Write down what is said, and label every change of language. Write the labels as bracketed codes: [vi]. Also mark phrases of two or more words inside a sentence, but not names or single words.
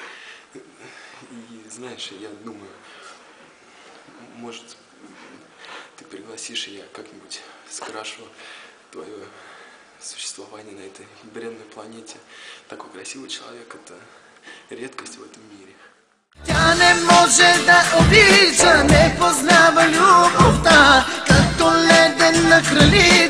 [ru] И знаешь, я думаю, может, ты пригласишь, и я как-нибудь скрашу твое существование на этой бренной планете. Такой красивый человек, это редкость в этом мире. [bg] Тя не може да обича, не познава любовта, като ледена кралица.